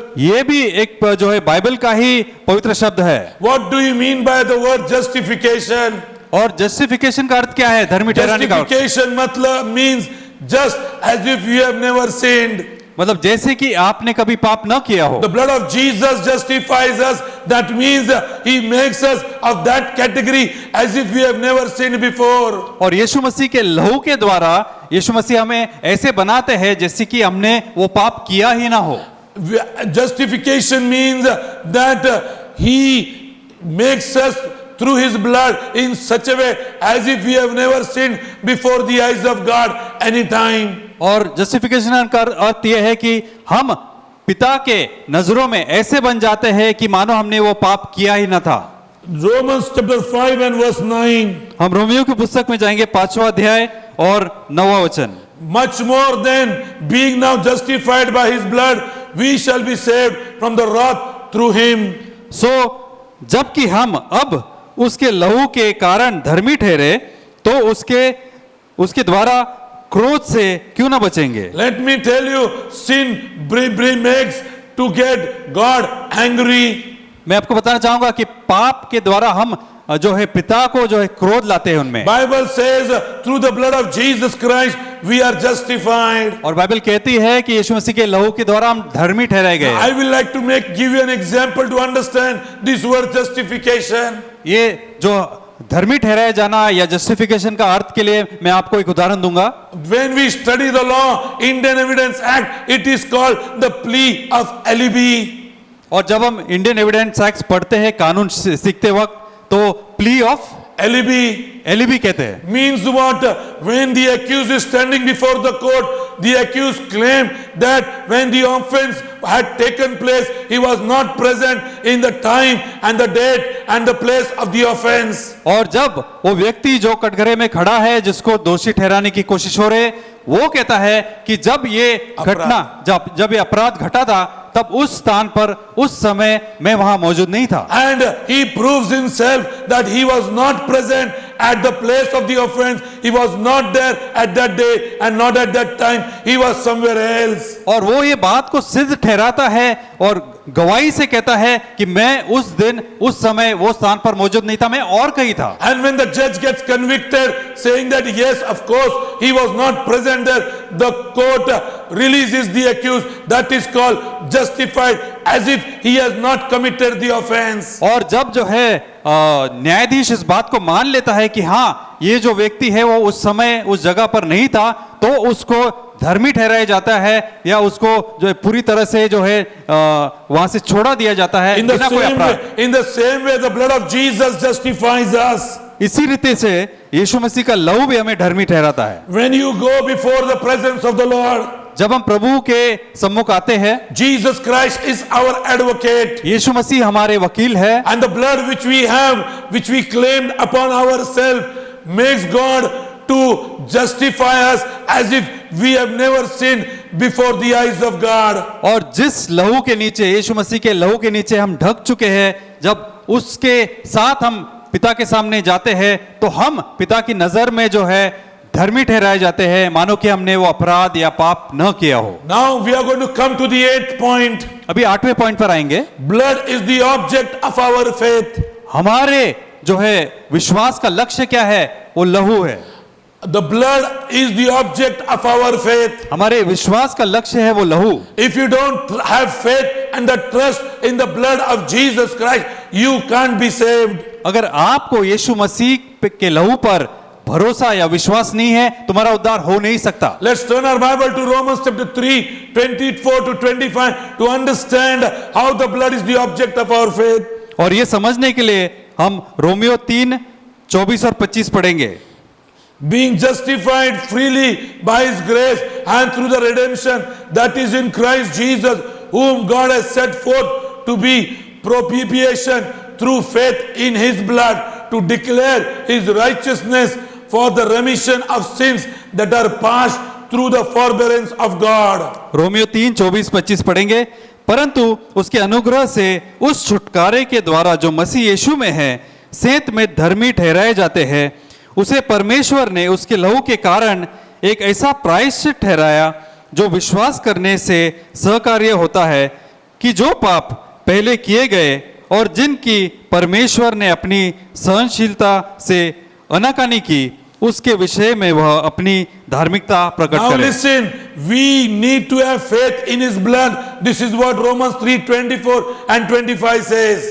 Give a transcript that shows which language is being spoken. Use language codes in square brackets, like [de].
[hi] ये भी एक जो है बाइबल का ही पवित्र शब्द है। [en] What do you mean by the word justification? [hi] और जस्टिफिकेशन का अर्थ क्या है? धर्मी ठहराने का अर्थ। [en] Justification [hi] मतलब [en] means just as if you have never sinned. [hi] मतलब जैसे कि आपने कभी पाप न किया हो। [en] The blood of Jesus justifies us. That means he makes us of that category as if we have never sinned before. [hi] और यीशु मसीह के लहू के द्वारा यीशु मसीह हमें ऐसे बनाते हैं जैसे कि हमने वो पाप किया ही ना हो। [en] Justification means that he makes us through his blood in such a way as if we have never sinned before the eyes of God any time. [hi] और जस्टिफिकेशन का अर्थ यह है कि हम पिता के नजरों में ऐसे बन जाते हैं कि मानो हमने वो पाप किया ही न था। [en] Romans chapter 5 and verse 9. [hi] हम रोमियो की पुस्तक में जाएंगे 5वां अध्याय और 9वां वचन। [en] Much more than being now justified by his blood, we shall be saved from the wrath through him. [hi] सो जबकि हम अब उसके लहू के कारण धर्मी ठहरे तो उसके द्वारा क्रोध से क्यों ना बचेंगे। [en] Let me tell you, sin makes to get God angry. [hi] मैं आपको बताना चाहूंगा कि पाप के द्वारा हम जो है पिता को जो है क्रोध लाते हैं उनमें। [en] Bible says through the blood of Jesus Christ we are justified. [hi] और बाइबल कहती है कि यीशु मसीह के लहू के द्वारा हम धर्मी ठहराए गए। [en] I will like to give you an example to understand this word justification. [hi] ये जो धर्मी ठहराया जाना या जस्टिफिकेशन का अर्थ के लिए मैं आपको एक उदाहरण दूंगा। [en] When we study the law, Indian Evidence Act, it is called the plea of alibi. [hi] और जब हम इंडियन एविडेंस एक्ट पढ़ते हैं कानून सीखते वक्त तो प्ली ऑफ एलिबी कहते हैं। [en] Means what? When the accused is standing before the court, the accused claimed that when the offense had taken place, he was not present in the time and the date and the place of the offense. [hi] और जब वो व्यक्ति जो कटघरे में खड़ा है जिसको दोषी ठहराने की कोशिश हो रही है, वो कहता है कि जब ये घटना जब ये अपराध घटा था तब उस स्थान पर उस समय मैं वहां मौजूद नहीं था। [en] And he proves himself that he was not present at the place of the offense. He was not there at that day and not at that time. He was somewhere else. [hi] और वो ये बात को सिद्ध ठहराता है और गवाही से कहता है कि मैं उस दिन उस समय वो स्थान पर मौजूद नहीं था, मैं और कहीं था। [en] And when the judge gets convicted saying that yes, of course he was not present there, the court releases the accused. That is called justified, as if he has not committed the offense. [hi] और जब जो है न्यायाधीश इस बात को मान लेता है कि हाँ ये जो व्यक्ति है वो उस समय उस जगह पर नहीं था, तो उसको धर्मी ठहराया जाता है या उसको जो है पूरी तरह से जो है वहां से छोड़ा दिया जाता है बिना कोई अपराध। [en] In the same way, the blood of Jesus justifies us. [hi] इसी रीति से यीशु मसीह का लहू भी हमें धर्मी ठहराता है। [en] When you go before the presence of the Lord, [hi] जब हम प्रभु के सम्मुख आते हैं, [en] Jesus Christ is our advocate. [hi] यीशु मसीह हमारे वकील है। [en] And the blood which we have, which we claimed upon ourselves, makes God to justify us as if we have never sinned before the eyes of God. [hi] और जिस लहू के नीचे, यीशु मसीह के लहू के नीचे हम ढक चुके हैं, जब उसके साथ हम पिता के सामने जाते हैं तो हम पिता की नजर में जो है धर्मी ठहराए जाते हैं, मानो कि हमने वो अपराध या पाप न किया हो। [en] Now we are going to come to the 8th point. [hi] अभी 8वें पॉइंट पर आएंगे। [en] Blood is the object of our faith. [hi] हमारे जो है विश्वास का लक्ष्य क्या है? वो लहू है। [en] The blood is the object of our faith. [hi] हमारे विश्वास का लक्ष्य है वो लहू। [en] If you don't have faith and the trust in the blood of Jesus Christ, you can't be saved. [hi] अगर आपको यीशु मसीह के लहू पर भरोसा या विश्वास नहीं है, तुम्हारा उद्धार हो नहीं सकता। [en] Let's turn our Bible to Romans chapter 3, 24 to 25 to understand how the blood is the object of our faith. [hi] और ये समझने के लिए हम रोमियो 3, 24 और 25 पढ़ेंगे। [en] Being justified freely by his grace and through the redemption that is in Christ Jesus, whom God has set forth to be propitiation through faith in his blood, to declare his righteousness for the remission of sins that are passed through the forbearance of God. [hi] Romeo 3, 24, 25 पढ़ेंगे। परंतु उसके अनुग्रह से उस छुटकारे के द्वारा जो मसीह यीशु में है, सेंत में धर्मी ठहराए जाते हैं, उसे परमेश्वर ने उसके लहू के कारण एक ऐसा प्रायश्चित ठहराया जो विश्वास करने से सहकार्य होता है कि जो पाप पहले किए गए और जिनकी परमेश्वर ने अपनी सहनशीलता से अनाकानी की, उसके विषय में वह अपनी धार्मिकता प्रकट [en] Now [hi] करे। [en] listen, we need to have faith in his blood. This is what Romans 3:24 and 25 says.